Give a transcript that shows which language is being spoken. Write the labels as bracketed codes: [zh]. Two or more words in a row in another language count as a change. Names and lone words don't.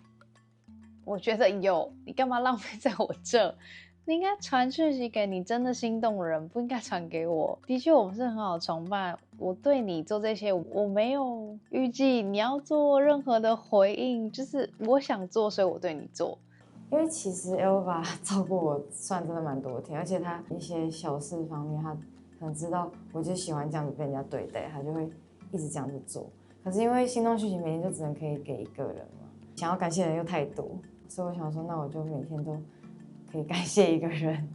[zh] 我覺得有，你幹嘛浪費在我這？你應該傳訊息給你真的心動的人，不應該傳給我。的確，我們是很好的同伴。我對你做這些，我沒有預計你要做任何的回應，就是我想做，所以我對你做。因為其實 Elva 照顧我算真的蠻多天，而且他一些小事方面，他可能知道我就喜歡這樣子被人家對待，他就會一直這樣子做。可是因為心動訊息每天就只能可以給一個人嘛，想要感謝的人又太多，所以我想說，那我就每天都可以感謝一個人。